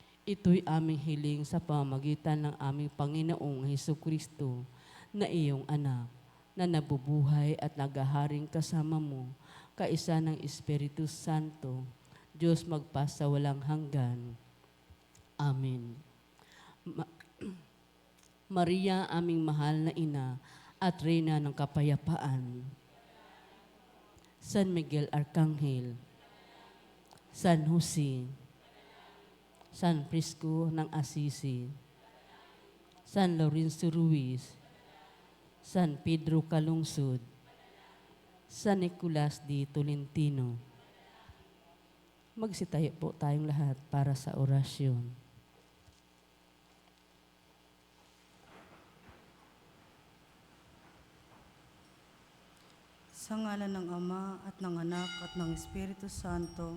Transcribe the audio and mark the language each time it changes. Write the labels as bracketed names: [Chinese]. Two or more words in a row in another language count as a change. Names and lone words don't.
[Filipino] Ito'y aming hiling sa pamamagitan ng aming Panginoong Hesukristo na iyong anak, na nabubuhay at nagaharing kasama mo, kaisa ng Espiritu Santo, Diyos magpasawalang hanggan. Amen. Maria, aming mahal na ina at reyna ng kapayapaan, San Miguel Arcangel, San Jose, San Prisco ng Assisi, San Lorenzo Ruiz, San Pedro Calungsod, San Nicolas de Tolentino. Magsitayo po tayong lahat para sa orasyon. Sa ngalan ng Ama at ng Anak at ng Espiritu Santo,